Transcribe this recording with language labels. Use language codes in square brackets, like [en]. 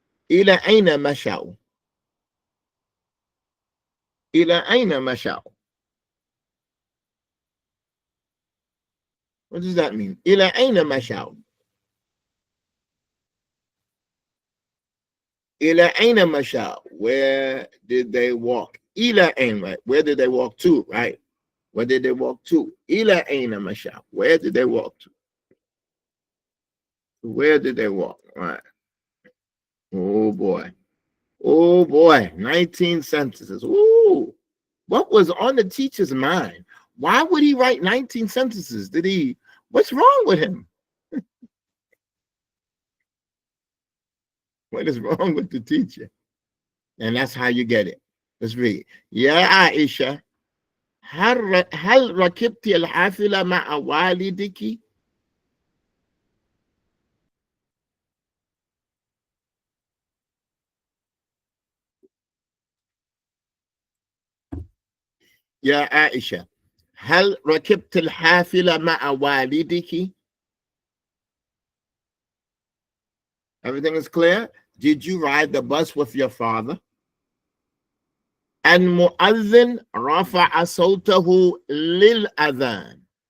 [ar] إلى أين مشوا؟ إلى أين مشوا؟ [en] What does that mean? [ar] إلى أين مشوا؟ إلى أين مشوا? [en] Where did they walk? [ar] إلى أين, right? [en] Where did they walk to, right? Where did they walk to? [ar] إلى أين مشوا? [en] Where did they walk to? Where did they walk? Right. Oh boy. Oh boy. 19 sentences. Ooh. What was on the teacher's mind? Why would he write 19 sentences? What's wrong with him? What is wrong with the teacher? And that's how you get it. Let's read. [ar] يا عائشة هل ركبت الحافلة مع والدك؟ يا عائشة هل ركبت الحافلة مع والدك؟ [en] Everything is clear? Did you ride the bus with your father? [ar] المؤذن رفع صوته للأذان.